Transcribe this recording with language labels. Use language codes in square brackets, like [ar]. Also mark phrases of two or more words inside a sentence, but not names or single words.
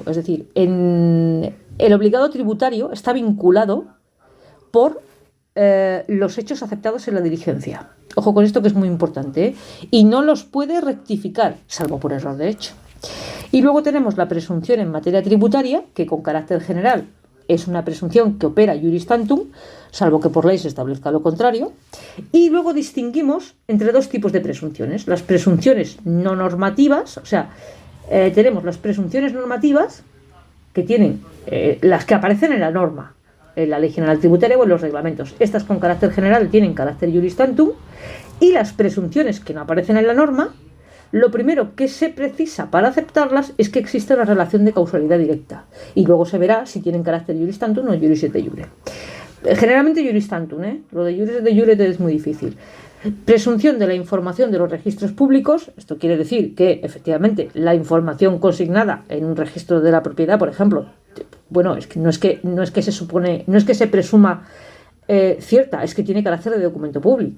[es] Es decir, el obligado tributario está vinculado por los hechos aceptados en la diligencia. Ojo con esto, que es muy importante, ¿eh? Y no los puede rectificar, salvo por error de hecho. Y luego tenemos la presunción en materia tributaria, que con carácter general es una presunción que opera [la] iuris tantum, [es] salvo que por ley se establezca lo contrario. Y luego distinguimos entre dos tipos de presunciones. Las presunciones no normativas, o sea, tenemos las presunciones normativas, que tienen las que aparecen en la norma, en la Ley General Tributaria o en los reglamentos. Estas con carácter general tienen carácter [la] iuris tantum, [es] y las presunciones que no aparecen en la norma, lo primero que se precisa para aceptarlas es que exista una relación de causalidad directa, y luego se verá si tienen carácter [la] iuris tantum [es] o [la] iuris et iure. [es] Generalmente [la] iuris tantum, [es] lo de [la] iuris et iure [es] es muy difícil. Presunción de la información de los registros públicos. Esto quiere decir que efectivamente la información consignada en un registro de la propiedad, por ejemplo, bueno, es que no es que se supone, no es que se presuma cierta, es que tiene carácter de documento público.